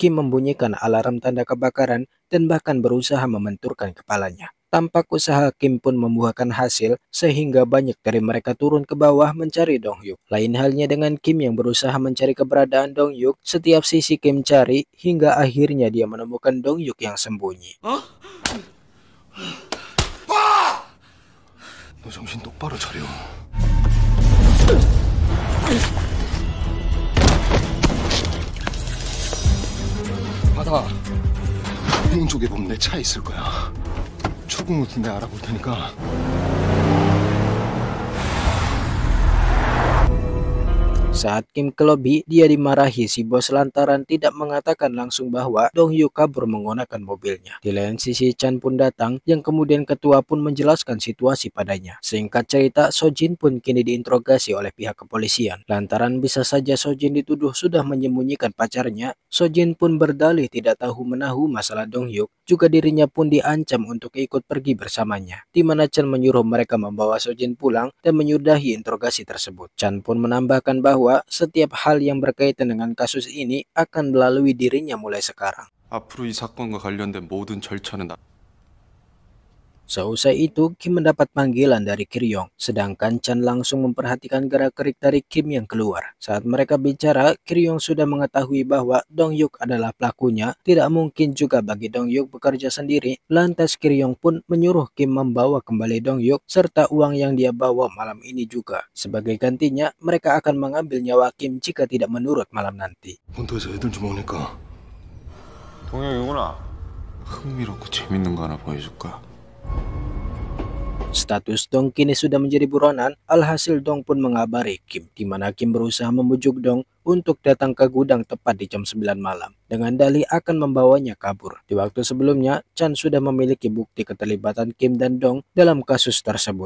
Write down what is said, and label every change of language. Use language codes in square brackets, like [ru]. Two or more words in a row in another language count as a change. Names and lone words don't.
[id] Kim membunyikan alarm tanda kebakaran dan bahkan berusaha membenturkan kepalanya. Tampak usaha Kim pun membuahkan hasil sehingga banyak dari mereka turun ke bawah mencari Dong Hyuk. Lain halnya dengan Kim yang berusaha mencari keberadaan Dong Hyuk, setiap sisi Kim cari hingga akhirnya dia menemukan Dong Hyuk yang sembunyi. [ko] 너 정신 똑바로 차려. 받아. 형 쪽에 보면 내 차 있을 거야. 출국 루트 내가 알아볼 테니까. [id] Saat Kim ke lobi, dia dimarahi si bos lantaran tidak mengatakan langsung bahwa Dong Hyuk kabur menggunakan mobilnya. Di lain sisi, Chan pun datang, yang kemudian ketua pun menjelaskan situasi padanya. Singkat cerita, Sojin pun kini diinterogasi oleh pihak kepolisian. Lantaran bisa saja Sojin dituduh sudah menyembunyikan pacarnya, Sojin pun berdalih tidak tahu menahu masalah Dong Hyuk. Juga dirinya pun diancam untuk ikut pergi bersamanya, di mana Chan menyuruh mereka membawa Sojin pulang dan menyudahi interogasi tersebut. Chan pun menambahkan bahwa setiap hal yang berkaitan dengan kasus ini akan melalui dirinya mulai sekarang. [ko] 앞으로 이 사건과 관련된 모든 절차는 [id] Seusai itu, Kim mendapat panggilan dari Kiryong, sedangkan Chan langsung memperhatikan gerak-gerik dari Kim yang keluar. Saat mereka bicara, Kiryong sudah mengetahui bahwa Dong Hyuk adalah pelakunya. Tidak mungkin juga bagi Dong Hyuk bekerja sendiri. Lantas Kiryong pun menyuruh Kim membawa kembali Dong Hyuk serta uang yang dia bawa malam ini juga. Sebagai gantinya, mereka akan mengambil nyawa Kim jika tidak menurut malam nanti. [ko] 본토에서 애들 좀 오니까 동영이구나. 흥미롭고 재밌는 거 하나 보여줄 거야. [id] Status Dong kini sudah menjadi buronan, alhasil Dong pun mengabari Kim, di mana Kim berusaha membujuk Dong untuk datang ke gudang tepat di jam 9 malam, dengan dalih akan membawanya kabur. Di waktu sebelumnya, Chan sudah memiliki bukti keterlibatan Kim dan Dong dalam kasus tersebut.